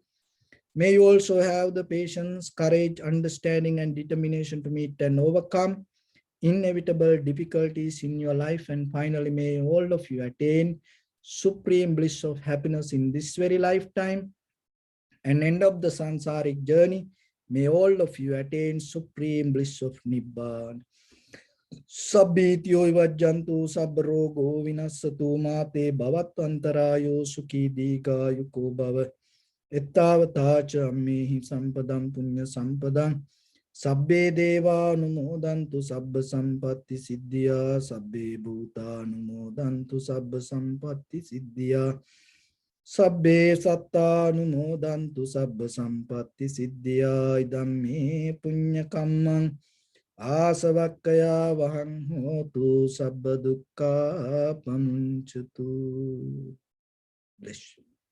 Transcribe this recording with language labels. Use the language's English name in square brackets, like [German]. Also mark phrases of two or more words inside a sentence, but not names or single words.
[English] May you also have the patience, courage, understanding and determination to meet and overcome inevitable difficulties in your life. And finally, may all of you attain supreme bliss of happiness in this very lifetime and end of the sansaric journey. May all of you attain supreme bliss of Nibbana. [Pali] Sabbityo vajjantu sabrogo vinassatu mate bhavatantarayo sukhi dika yuko bhava. Ettavatacha ammehi sampadam punya sampadam. Sabbe deva anumodantu sabba sampatti siddhya. Sabbe bhuta anumodantu sabba sampatti siddhya. Sabbe satta anumodantu sabba sampatti siddhya. Idam me punya kammang asavakkaya vahang hotu sabba dukkha pamunchatu. [English] Bless you.